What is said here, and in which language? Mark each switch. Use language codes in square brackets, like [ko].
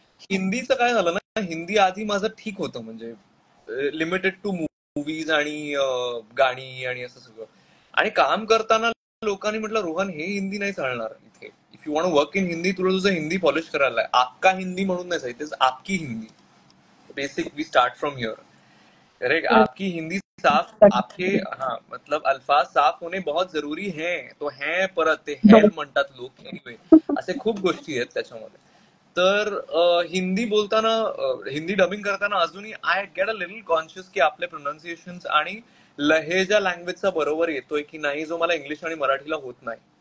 [mr] हिंदीचं काय झालं ना, हिंदी आधी माझं ठीक होतं, म्हणजे लिमिटेड टू मूवीज आणि गाणी आणि असं सगळं. आणि काम करताना लोकांनी म्हटलं, रोहन हे हिंदी नाही चालणार इथे. [en] if you want work in Hindi, [mr] तुला तुझं हिंदी पॉलिश करायला आहे. आपका हिंदी म्हणून नाही, [en] it is [mr] आपकी Hindi. [en] Basic we start from here. [hi] Correct. आपकी हिंदी साफ, आपके हाँ मतलब अल्फाज साफ होणे बहुत जरुरी है. तो है [mr] परत ते हेल म्हणतात लोक. एनिवे असे खूप गोष्टी आहेत त्याच्यामध्ये. तर हिंदी बोलताना, हिंदी डबिंग करताना अजूनही [en] I get a little conscious [mr] की आपले प्रोनाऊन्सिएशन आणि लहेजा लँग्वेजचा बरोबर येतोय की नाही, जो मला इंग्लिश आणि मराठीला होत नाही.